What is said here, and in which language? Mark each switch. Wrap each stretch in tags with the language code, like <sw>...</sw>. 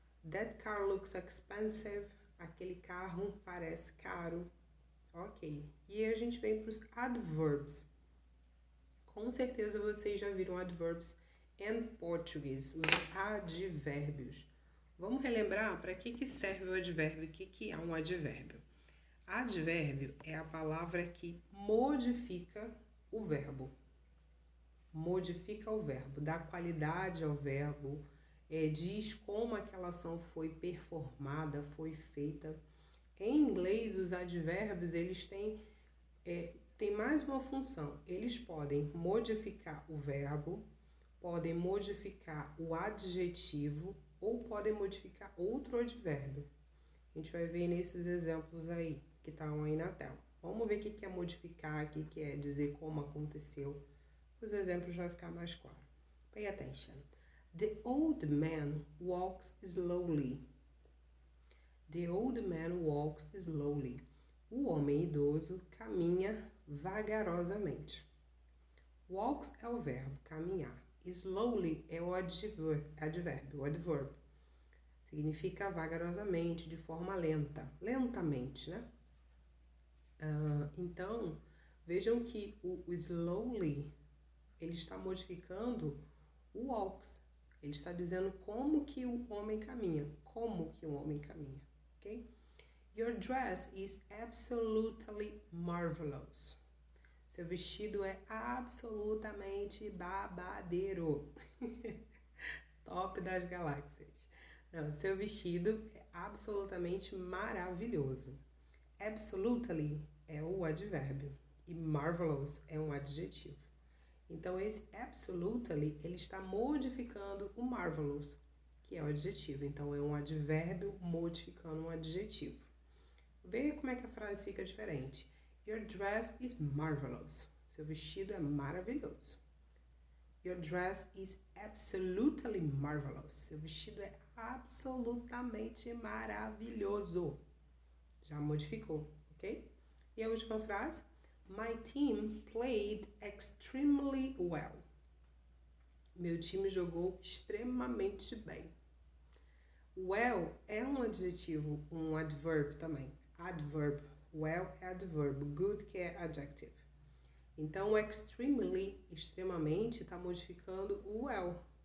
<en>That car looks expensive.</en> <pt>Aquele carro parece caro. Ok. E aí a gente vem para os adverbs. Com certeza vocês já viram adverbs em português, os advérbios. Vamos relembrar para que serve o advérbio, o que é um advérbio. Advérbio é a palavra que modifica o verbo. Modifica o verbo, dá qualidade ao verbo, diz como aquela ação foi performada, foi feita. Em inglês, os advérbios, eles têm mais uma função. Eles podem modificar o verbo, podem modificar o adjetivo ou podem modificar outro advérbio. A gente vai ver nesses exemplos aí, que estão aí na tela. Vamos ver o que é modificar, o que é dizer como aconteceu. Os exemplos vão ficar mais claros.</pt> <en>Pay attention. The old man walks slowly. The old man walks slowly.</en> <pt>O homem idoso caminha vagarosamente. Walks é o verbo, caminhar. Slowly é o advérbio, o adverb. Significa vagarosamente, de forma lenta, lentamente, né? Então, vejam que o slowly, ele está modificando o walks. Ele está dizendo como que o homem caminha. Como que o homem caminha, ok?</pt> <en>Your dress is absolutely marvelous.</en> <pt>Seu vestido é absolutamente babadeiro. Top das galáxias. Não, seu vestido é absolutamente maravilhoso. Absolutely é o advérbio e marvelous é um adjetivo. Então, esse absolutely, ele está modificando o marvelous, que é o adjetivo. Então, é um advérbio modificando um adjetivo. Veja como é que a frase fica diferente.</pt> <en>Your dress is marvelous.</en> <pt>Seu vestido é maravilhoso.</pt> <en>Your dress is absolutely marvelous.</en> <pt>Seu vestido é absolutamente maravilhoso. Já modificou, ok? E a última frase.</pt> <en>My team played extremely well.</en> <pt>Meu time jogou extremamente bem. Well é um adjetivo, um adverb também. Adverb. Well é adverb. Good que é adjective. Então, extremely, extremamente, está modificando o well.</pt>